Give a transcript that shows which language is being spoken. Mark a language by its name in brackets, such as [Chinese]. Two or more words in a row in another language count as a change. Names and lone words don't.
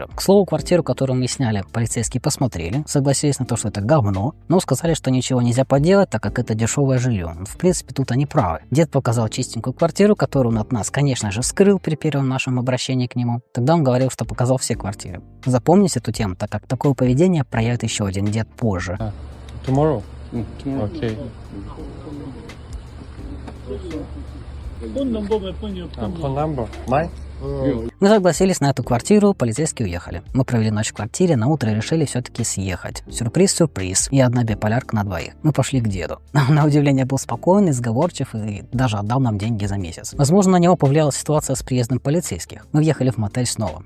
[Russian] К слову, квартиру, которую мы сняли, полицейские посмотрели, согласились на то, что это говно, но сказали, что ничего нельзя поделать, так как это дешевое жилье. В принципе, тут они правы. Дед показал чистенькую квартиру, которую он от нас, конечно же, скрыл при первом нашем обращении к нему. Тогда он говорил, что показал все квартиры. Запомните эту тему, так как такое поведение проявит еще один дед позже. [English] Tomorrow. Okay. phone number [Korean] 몇 번이요? [English] Phone number. Mine? [Russian] Мы согласились на эту квартиру, полицейские уехали. Мы провели ночь в квартире, на утро решили все-таки съехать. Сюрприз-сюрприз. И одна биполярка на двоих. Мы пошли к деду. На удивление был спокойный, сговорчив и даже отдал нам деньги за месяц. Возможно, на него повлияла ситуация с приездом полицейских. Мы въехали в мотель снова.